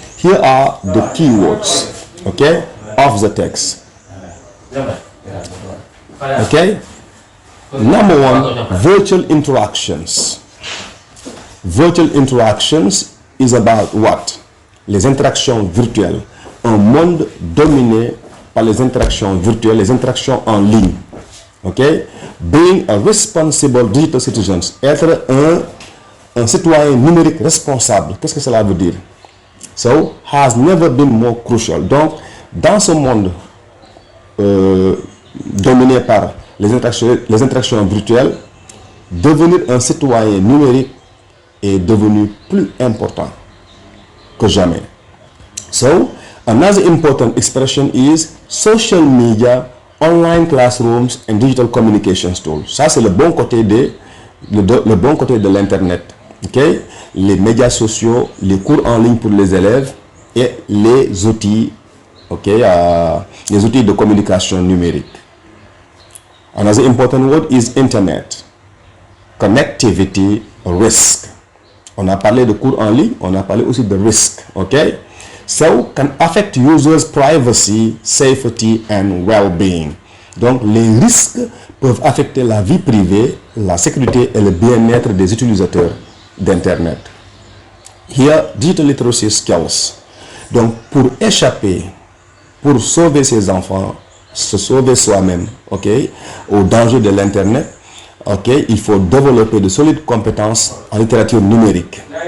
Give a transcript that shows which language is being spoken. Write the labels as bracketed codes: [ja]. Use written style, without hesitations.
[en] Here are the keywords, of the text. Number 1, virtual interactions. Virtual interactions is about what? [fr] Les interactions virtuelles. Un monde dominé par les interactions virtuelles, les interactions en ligne. [en] Being a responsible digital citizen, [fr] être un citoyen numérique responsable, qu'est-ce que cela veut dire? So, has never been more crucial. Donc, dans ce monde dominé par les interactions virtuelles, devenir un citoyen numérique est devenu plus important que jamais. [en] So, another important expression is social media, online classrooms and digital communication tools. [fr] Ça, c'est le bon côté de l'internet. Les médias sociaux, les cours en ligne pour les élèves et les outils, les outils de communication numérique. [en] Another important word is internet. Connectivity, risk. [fr] On a parlé de cours en ligne, on a parlé aussi de risk. [en] So, can affect users' privacy, safety, and well-being. [fr] Donc, les risques peuvent affecter la vie privée, la sécurité et le bien-être des utilisateurs d'Internet. [en] Here, digital literacy skills. [fr] Donc, pour échapper, pour sauver ses enfants, se sauver soi-même, ok, au danger de l'Internet, ok, il faut développer de solides compétences en littérature numérique.